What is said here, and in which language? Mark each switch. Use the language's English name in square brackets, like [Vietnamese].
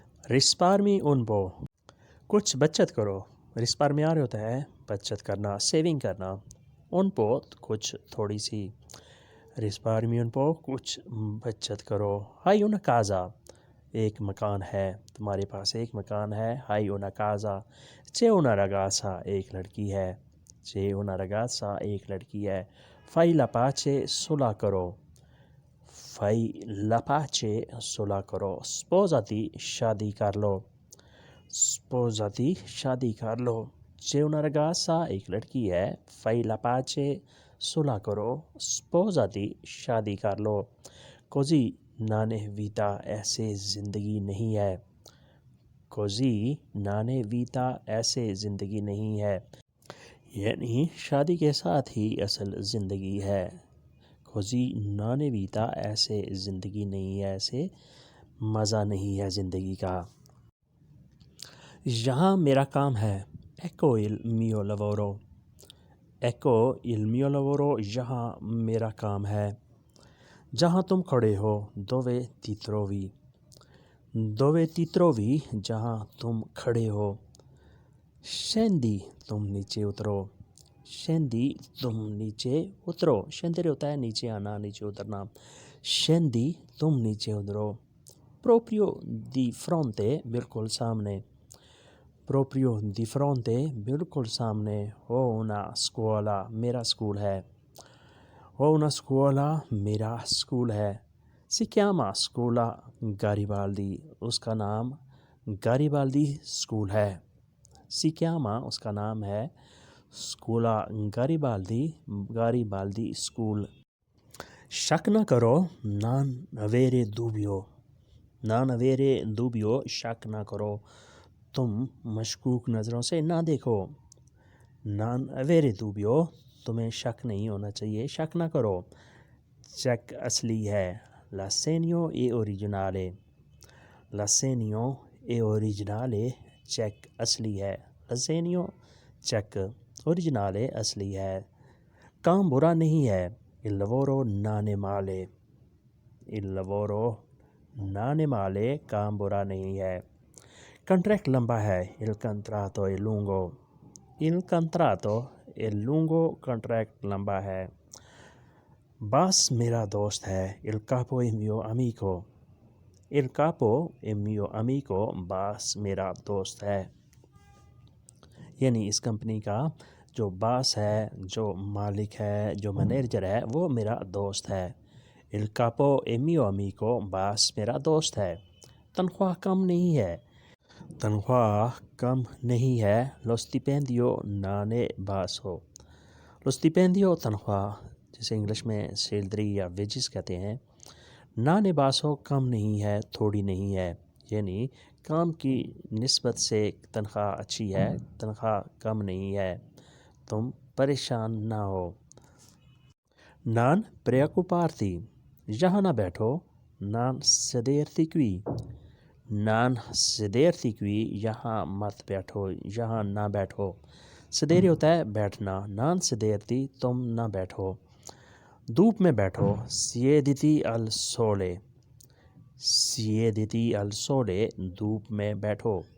[Italian] risparmi un po', [Hindi] कुछ बचत करो। risparmiare होता है बचत करना, सेविंग करना। [Italian] un po' [Hindi] कुछ थोड़ी सी। [Italian] risparmi un po', [Hindi] कुछ बचत करो। [Italian] hai una casa, [Hindi] एक मकान है, तुम्हारे पास एक मकान है। [Italian] hai una casa, c'è una ragazza, [Hindi] एक लड़की है। [Italian] c'è una ragazza, [Hindi] एक लड़की है। [Italian] fai la pace, [Hindi] सुलह करो। [Italian] fai la pace, सुलह करो। sposati, [Hindi] शादी कर लो। sposati, शादी कर लो। [Italian] c'è una ragazza, [Hindi] एक लड़की है। [Italian] fai la pace, [Hindi] सुलह करो। [Italian] sposati, [Hindi] शादी कर लो। [Italian] così non è vita, [Hindi] ऐसे ज़िंदगी नहीं है। [Italian] così non è vita, [Hindi] ऐसे ज़िंदगी नहीं है, यानी शादी के साथ ही असल ज़िंदगी है। [Italian] così non è vita, [Hindi] ऐसे ज़िंदगी नहीं है, ऐसे मज़ा नहीं है ज़िंदगी का। यहाँ मेरा काम है, [Italian] ecco il mio lavoro, ecco il mio lavoro, [Hindi] यहाँ मेरा काम है। जहाँ तुम खड़े हो, [Italian] dove ti trovi, dove ti trovi, [Hindi] जहाँ तुम खड़े हो। [Italian] scendi, [Hindi] तुम नीचे उतरो। scendi, तुम नीचे उतरो। scendere होता है नीचे आना, नीचे उतरना। [Italian] scendi, [Hindi] तुम नीचे उतरो। [Italian] proprio di fronte, [Hindi] बिल्कुल सामने। [Italian] proprio di fronte, बिल्कुल सामने। ho una scuola, [Hindi] मेरा स्कूल है। ho una scuola, मेरा स्कूल है। [Italian] si chiama scuola Garibaldi, [Hindi] उसका नाम Garibaldi स्कूल है। [Italian] si chiama, [Hindi] उसका नाम है [Italian] scuola Garibaldi, [Hindi] Garibaldi स्कूल। शक न करो, [Italian] non avere dubbio, non avere dubbio, [Hindi] शक न करो। तुम मशकूक नज़रों से ना देखो। [Italian] non avere dubbio, [Hindi] तुम्हें शक नहीं होना चाहिए, शक ना करो। चेक असली है, [Italian] l'assegno è originale, l'assegno è originale, [Hindi] check असली है। l'assegno चेक, originale असली है। काम बुरा नहीं है, [Italian] il lavoro non è male, il lavoro non è male, काम बुरा नहीं है। [Hindi] कॉन्ट्रैक्ट लंबा है, [Italian] il contratto è lungo, il contratto è lungo, कॉन्ट्रैक्ट लंबा है। [Hindi] बॉस मेरा दोस्त है, [Italian] il capo è mio amico, [Hindi] il capo è mio amico, boss मेरा दोस्त है, यानी इस कंपनी का जो बॉस है, जो मालिक है, जो मैनेजर है, वो मेरा दोस्त है। [Italian] il capo è mio amico, [Hindi] boss मेरा दोस्त है। तनख्वाह कम नहीं है, तनख्वाह कम नहीं है। [Italian] lo stipendio non è basso, lo stipendio [Hindi] तनख्वाह, जिसे इंग्लिश में सैलरी या वेजेस कहते हैं। [Italian] non è basso, [Hindi] कम नहीं है, थोड़ी नहीं है, यानी काम की निस्बत से तनख्वाह अच्छी है, तनख्वाह कम नहीं है। तुम परेशान ना हो। [Italian] non preoccuparti, [Hindi] यहाँ ना बैठो। [Italian] non sederti qui, Non sederti qui, [Hindi] यहाँ मत बैठो, यहाँ ना बैठो. सदेरी होता है बैठना. [Italian] Non sederti, [Hindi] तुम ना बैठो. धूप में बैठो. [Italian] Siediti al sole. Siediti al sole, [Hindi] धूप में बैठो.